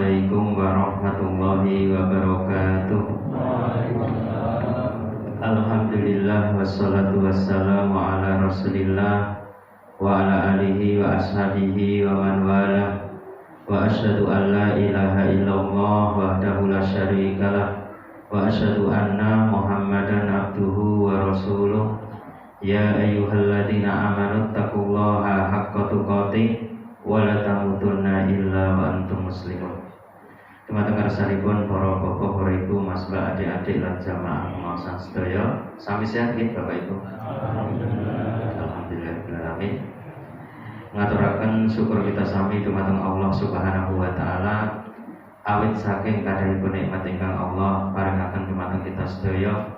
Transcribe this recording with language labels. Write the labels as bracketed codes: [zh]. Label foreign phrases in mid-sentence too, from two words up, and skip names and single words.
[ar] السلام عليكم ورحمة الله وبركاته. الحمد لله والصلاة والسلام على رسول الله وعلى آله وأصحابه ومن والاه وأشهد أن لا إله إلا الله وحده لا شريك له وأشهد أن محمدا عبده ورسوله. يا أيها الذين آمنوا اتقوا الله حق تقاته ولا تموتن إلا وأنتم مسلمون. [jv] Teman-teman saripun para bapak, para ibu, mas, mbak, adik-adik lan jamaah maosan sedaya, sami sehat nggih Bapak Ibu? Alhamdulillah. Ngaturaken syukur kita sami dumateng Allah [ar] سبحانه وتعالى [jv] awit saking kadahipun nikmat ingkang Allah paringaken dumateng kita sedaya.